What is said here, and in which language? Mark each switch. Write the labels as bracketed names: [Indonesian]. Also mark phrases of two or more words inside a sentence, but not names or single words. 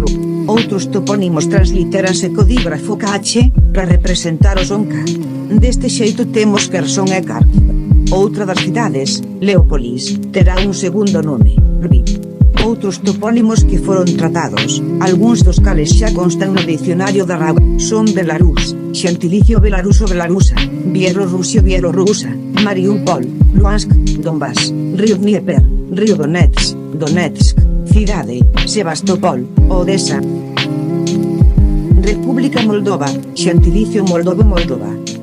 [Galician] Outros topónimos transliteranse co dígrafo KH, para representar o son K. Deste xeito temos Kherson e Kharkiv. Outra das cidades, Leópolis, terá un segundo nome, Lviv. Outros topónimos que foron tratados, algúns dos cales xa constan no dicionario da RAW, son Belarus, xentilicio belaruso-belarusa, Bielorrusia-bielorrusa, Mariupol, Luhansk, Donbass, Río Dnieper, Río Donetsk, cidade, Sebastopol, Odessa. República Moldova, xentilicio Moldovo-Moldova,